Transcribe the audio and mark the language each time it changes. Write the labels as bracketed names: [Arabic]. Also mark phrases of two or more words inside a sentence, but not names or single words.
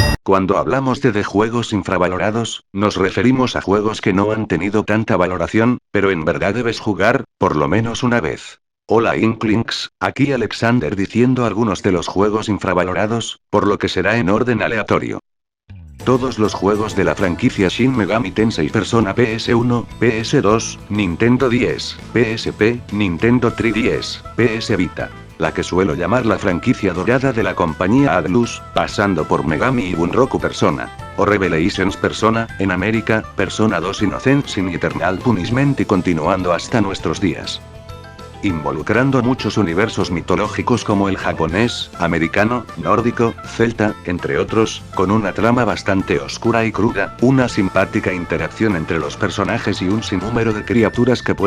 [Spanish] Cuando hablamos de juegos infravalorados, nos referimos a juegos que no han tenido tanta valoración, pero en verdad debes jugar, por lo menos una vez. Hola Inklings, aquí Alexander diciendo algunos de los juegos infravalorados, por lo que será en orden aleatorio. Todos los juegos de la franquicia Shin Megami Tensei Persona PS1, PS2, Nintendo 10, PSP, Nintendo 3DS, PS Vita. La que suelo llamar la franquicia dorada de la compañía Atlus, pasando por Megami y Bunroku Persona, o Revelations Persona, en América, Persona 2 Innocent Sin Eternal Punishment y continuando hasta nuestros días. Involucrando muchos universos mitológicos como el japonés, americano, nórdico, celta, entre otros, con una trama bastante oscura y cruda, una simpática interacción entre los personajes y un sinnúmero de criaturas que